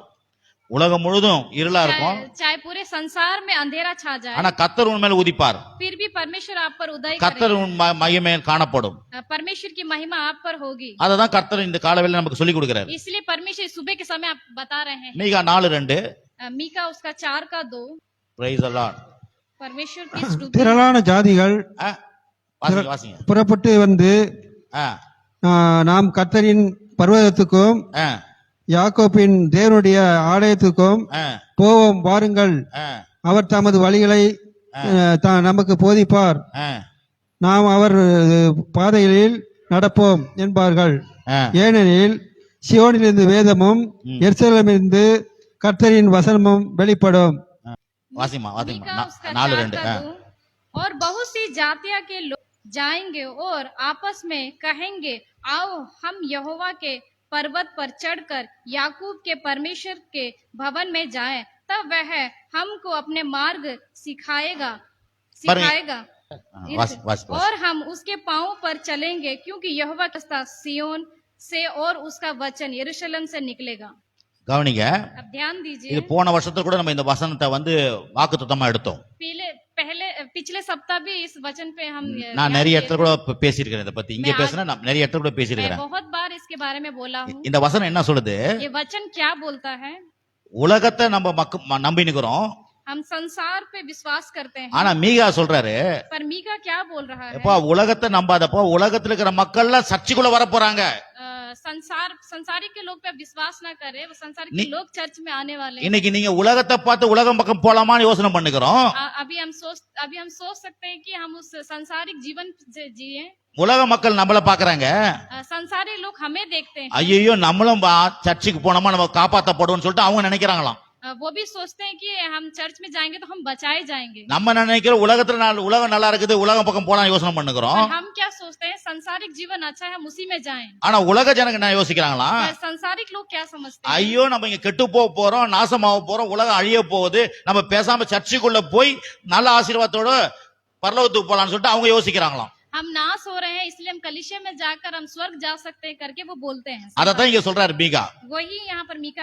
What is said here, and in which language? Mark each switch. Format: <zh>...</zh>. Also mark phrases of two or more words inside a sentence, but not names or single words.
<ta>உலகம் முழுதும் இருளா இருக்கும்,</ta> <hi>चाहे पूरे संसार में अंधेरा छा जाए,</hi> <ta>ஆனா கர்த்தர் உண்மையில உதிப்பார்,</ta> <hi>फिर भी परमेश्वर आप पर उदय</hi> <ta>கர்த்தர்</ta> <hi>करेगा।</hi> <ta>மகிமை காணப்படும்.</ta> <hi>परमेश्वर की महिमा आप पर होगी।</hi> <ta>அததான் கர்த்தர் இந்த காலவேளையில நமக்கு சொல்லி கொடுக்கிறார்.</ta> <hi>इसलिए परमेश्वर सुबह के समय आप बता रहे हैं।</hi> <ta>மீகா 4:2</ta> <hi>मीका उसका 4:2</hi> <en>praise the lord.</en> <hi>परमेश्वर की स्तुति।</hi> <ta>திரளான ஜாதிகள் வாசிங்க. புறப்பட்டு வந்து நாம் கர்த்தரின் பர்வதத்துக்கும் யாக்கோபின் தேவனுடைய ஆலயத்துக்கும் போவோம் வாருங்கள், அவர் தமது வழிகளை நமக்கு போதிப்பார், நாம் அவர் பாதைகளில் நடப்போம் என்பார்கள். ஏனெனில் சியோனிலிருந்து வேதமும் எருசலேமிலிருந்து கர்த்தரின் வசனமும் வெளிப்படும். வாசிமா வாசிமா</ta> <hi>मीका उसका 4:2 4 का 2, और बहुत सी जातियां के लोग जाएंगे और आपस में कहेंगे, आओ हम यहोवा के पर्वत पर चढ़कर याकूब के परमेश्वर के भवन में जाएं, तब वह हमको अपने मार्ग सिखाएगा और हम उसके पांवों पर चलेंगे, क्योंकि यहोवा का रास्ता सिय्योन से और उसका वचन यरूशलेम से निकलेगा.</hi> <ta>கவனிங்க,</ta> <hi>अब ध्यान दीजिए,</hi> <ta>இது போன வருஷத்துல கூட நம்ம இந்த வசனத்தை வந்து வாக்குத்தத்தமா எடுத்தோம்.</ta> <hi>पिछले सप्ताह भी इस वचन पे हम</hi> <ta>நான் நிறைய இடத்துல கூட பேசியிருக்கிறேன் இதை பத்தி. இங்க பேசினா நான் நிறைய இடத்துல கூட பேசியிருக்கிறேன்.</ta> <hi>बहुत बार इसके बारे में बोला हूँ.</hi> <ta>இந்த வசனம் என்ன சொல்லுது?</ta> <hi>ये वचन क्या बोलता है?</hi> <ta>உலகத்தை நம்ம நம்பினுக்கிறோம்,</ta> <hi>हम संसार पे विश्वास करते हैं,</hi> <ta>ஆனா மீகா சொல்றாரு,</ta> <hi>पर मीका क्या बोल रहा है?</hi> <ta>எப்பா உலகத்தை நம்பாதப்போ உலகத்துல இருக்கிற மக்கள் எல்லாம் சர்ச்சுக்குள்ள வர போறாங்க.</ta> <hi>संसारिक के लोग पे विश्वास ना करे, वो संसारिक के लोग चर्च में आने वाले हैं.</hi> <ta>இன்னைக்கு நீங்க உலகத்தை பார்த்து உலகம் பக்கம் போலாமான்னு யோசனை பண்ணுகிறோம்.</ta> <hi>अभी हम सोच सकते हैं कि हम उस संसारिक जीवन जिए.</hi> <ta>உலக மக்கள் நம்மள பாக்குறாங்க,</ta> <hi>संसारी लोग हमें देखते हैं,</hi> <ta>ஐயோ நம்மளும் சர்ச்சுக்கு போனோமா நம்ம காப்பாத்தப்படுவோம்னு சொல்லிட்டு அவங்க நினைக்கிறாங்களாம்.</ta> <hi>वो भी सोचते हैं कि हम चर्च में जाएंगे तो हम बचाए जाएंगे.</hi> <ta>நம்ம நினைக்கிறோம் உலகம் நல்லா இருக்குது, உலகம் பக்கம் போலாம் யோசனை பண்ணுகிறோம்.</ta> <hi>हम क्या सोचते हैं? संसारिक जीवन अच्छा है, हम उसी में जाएं.</hi> <ta>ஆனா உலக ஜனங்க என்ன யோசிக்கிறாங்களா?</ta> <hi>संसारिक लोग क्या समझते हैं?</hi> <ta>ஐயோ நம்ம இங்க கெட்டு போக போறோம், நாசமாக போறோம், உலகம் அழிய போகுது, நம்ம பேசாம சர்ச்சுக்குள்ள போய் நல்ல ஆசீர்வாதத்தோட பரலோகத்துக்கு போலாம்னு சொல்லிட்டு அவங்க யோசிக்கிறாங்களாம்.</ta> <hi>हम नाश हो रहे हैं, इसलिए हम कलीसिया में जाकर हम स्वर्ग जा सकते हैं करके वो बोलते हैं.</hi> <ta>அததான் இங்க சொல்றாரு மீகா.</ta> <hi>वही यहाँ पर मीका</hi>